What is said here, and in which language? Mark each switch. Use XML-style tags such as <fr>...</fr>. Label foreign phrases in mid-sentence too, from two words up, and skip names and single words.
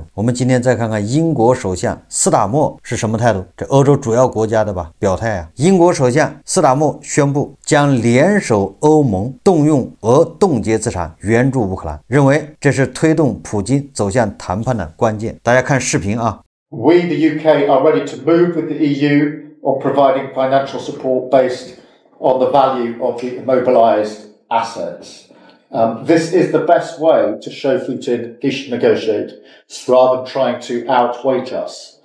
<zh>我們今天再看看英國首相斯塔默是什麼態度。這歐洲主要國家的表態英國首相斯塔默宣布將聯手歐盟動用俄凍結資產援助烏克蘭，認為這是推動普京走向談判的關鍵。大家看視頻</zh> <en>We, the UK, are ready to move with the EU on providing financial support based on the value of the immobilized assets. This is the best way to show Putin he should negotiate rather than trying to outweight us.</en>